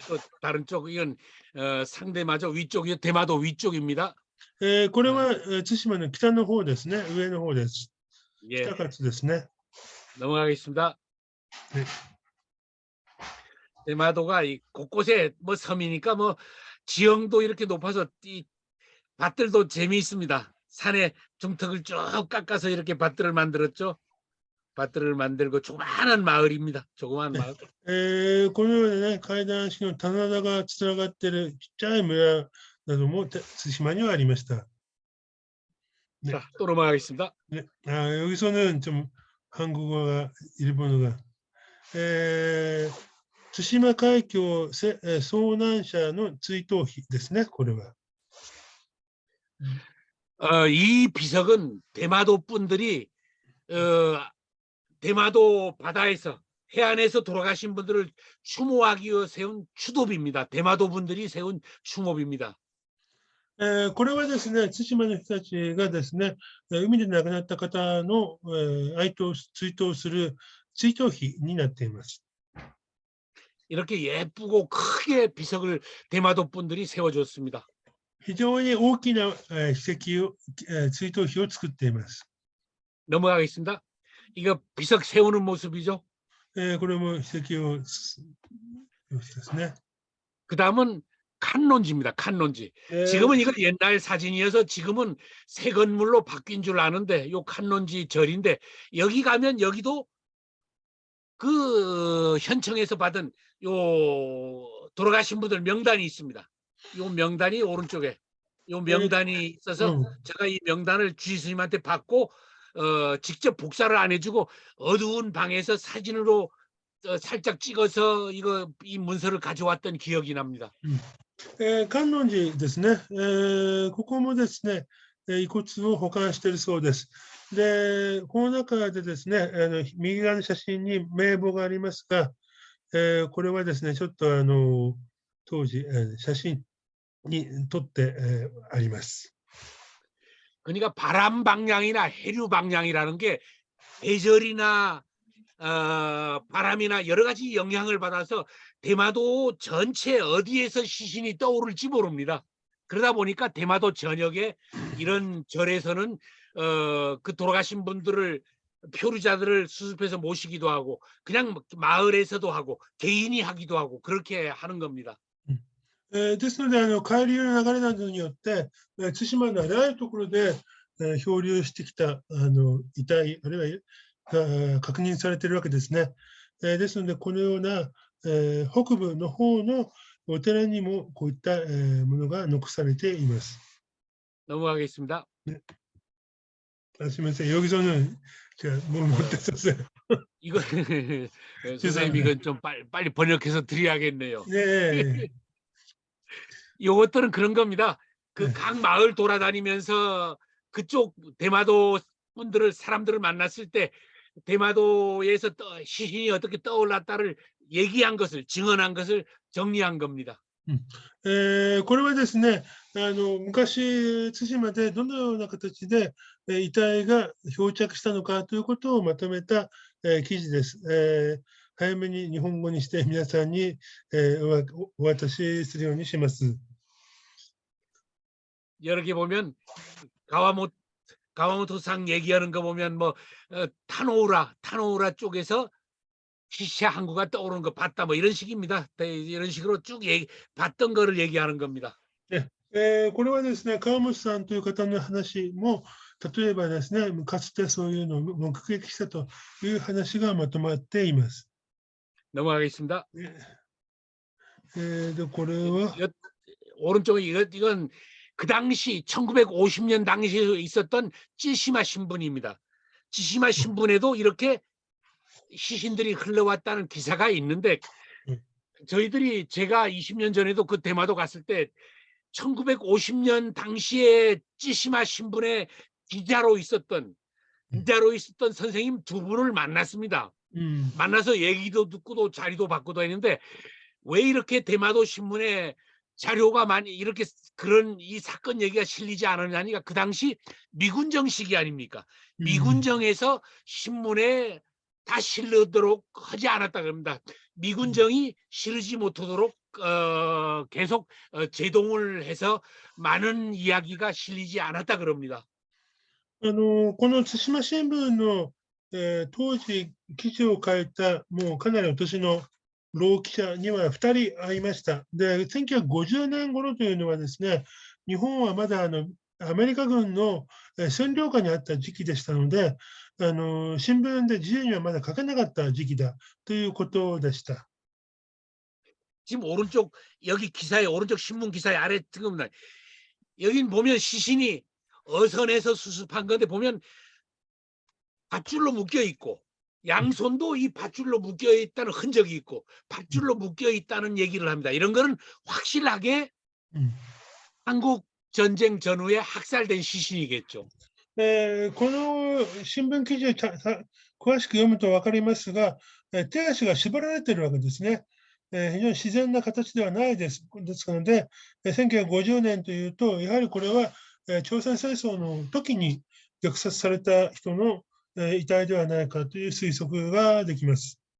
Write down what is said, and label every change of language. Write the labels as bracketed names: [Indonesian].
[Korean] 또 다른 쪽 이건 상대마저 위쪽이요. 대마도 위쪽입니다. [Japanese] これは対馬の北の方ですね、上の方です。 [Korean] 예, [Japanese] たかつですね。 [Korean] 넘어가겠습니다. 네. 대마도가 이 곳곳에 뭐 섬이니까 뭐 지형도 이렇게 높아서 이 밭들도 재미있습니다. 산에 중턱을 쭉 깎아서 이렇게 밭들을 만들었죠. 밭들을 만들고 조그마한 마을입니다. 조그마한 마을. [Japanese] このようなね、階段式の棚田がつながっているちっちゃい村なども対馬にはありました。 [Korean] 네. 자, 또 넘어가겠습니다. 네. 여기서는 좀 한국어가 일본어가 [Japanese] 対馬海峡遭難者の追悼碑ですね、これは。 [Korean] 이 비석은 대마도 분들이 대마도 바다에서 해안에서 돌아가신 분들을 추모하기 위해 세운 추도비입니다. 대마도 분들이 세운 추모비입니다. [Japanese] これはですね、対馬の人たちがですね、海で亡くなった方の追悼する追悼碑になっています。 [Korean] 이렇게 예쁘고 크게 비석을 대마도 분들이 세워줬습니다. [Japanese] 非常に大きな史跡を追悼碑を作っています。 [Korean] 넘어가겠습니다. 이거 비석 세우는 모습이죠. [Japanese] これも史跡をですね。 [Korean] 그 다음은 칸론지입니다. 칸론지. 지금은 이거 옛날 사진이어서 지금은 새 건물로 바뀐 줄 아는데 요 칸론지 절인데 여기 가면 여기도 그 현청에서 받은 요 돌아가신 분들 명단이 있습니다. 요 명단이 오른쪽에 요 명단이 있어서 제가 이 명단을 주지스님한테 받고 직접 복사를 안 해주고 어두운 방에서 사진으로 살짝 찍어서 이 문서를 가져왔던 기억이 납니다. [Japanese] 観音寺ですね、ここもですね、遺骨を保管しているそうです。で、この中でですね、右側の写真に名簿がありますが、これはですね、ちょっと当時、写真に撮って、あります。 [Korean] 그러니까 바람 방향이나 해류 방향이라는 게 계절이나 바람이나 여러 가지 영향을 받아서 대마도 전체 어디에서 시신이 떠오를지 모릅니다. 그러다 보니까 대마도 전역에 이런 절에서는 그 돌아가신 분들을 표류자들을 수습해서 모시기도 하고 그냥 마을에서도 하고 개인이 하기도 하고 그렇게 하는 겁니다. [Japanese] ですので、海流の流れなどによって、対馬のあらゆるところで、漂流してきた遺体、あるいは確認されているわけですね。ですので、このような、北部の方のお寺にもこういった、ものが残されています。 [Korean] 넘어가겠습니다. 네. [Japanese] すみません、 [Korean] 여기서는 제가 뭘 못했었어요. 이거 선생님 이건 좀 빨리 번역해서 드려야겠네요. 네. 이것들은 그런 겁니다. 그 각 마을 돌아다니면서 그쪽 대마도 분들을 사람들을 만났을 때 대마도에서 시신이 어떻게 떠올랐다를 얘기한 것을 증언한 것을 정리한 겁니다. [Japanese] これはですね、昔、対馬でどのような形で遺体が漂着したのかということをまとめた記事です。早めに日本語にして皆さんにお渡しするようにします。 [Korean] 여러 개 보면 가와모토상 얘기하는 거 보면 뭐 타노우라 쪽에서 시시아 항구가 떠오르는 거 봤다 뭐 이런 식입니다. 이런 식으로 쭉 봤던 거를 얘기하는 겁니다. [Japanese] これはですね、川本さんという方の話も、例えばですね、かつてそういうのを目撃したという話がまとまっています。 [Korean] 넘어가겠습니다. [Japanese] これは [Korean] 오른쪽에 이건 그 당시 1950년 당시에 있었던 찌시마 신분입니다. 찌시마 신분에도 이렇게 시신들이 흘러왔다는 기사가 있는데 제가 20년 전에도 그 대마도 갔을 때 1950년 당시에 찌시마 신분의 기자로 있었던 선생님 두 분을 만났습니다. 만나서 얘기도 듣고도 자리도 받고도 했는데 왜 이렇게 대마도 신문에 자료가 많이 이렇게 그런 이 사건 얘기가 실리지 않았냐니까 그 당시 미군정 시기 아닙니까? 미군정에서 신문에 다 실르도록 하지 않았다 그럽니다. 미군정이 실르지 못하도록 계속 제동을 해서 많은 이야기가 실리지 않았다 그럽니다. [Japanese] この対馬新聞の、当時記事を書いた、もうかなりお年の老記者には2人会いました。で、1950年頃というのはですね、日本はまだアメリカ軍の占領下にあった時期でしたので、新聞で自由にはまだ書けなかった時期だということでした。 [Korean] 지금 오른쪽 여기 기사에 오른쪽 신문 기사에 아래 뜨겁니다. 여기 보면 시신이 어선에서 수습한 건데 보면 밧줄로 묶여 있고 양손도 이 밧줄로 묶여 있다는 흔적이 있고 밧줄로 묶여 있다는 얘기를 합니다. 이런 거는 확실하게 한국 전쟁 전후에 학살된 시신이겠죠. [Japanese] この新聞記事を詳しく読むと分かりますが、手足が縛られているわけですね。非常に自然な形ではないですので、1950年というと、やはりこれは朝鮮戦争の時に虐殺された人の遺体ではないかという推測ができます。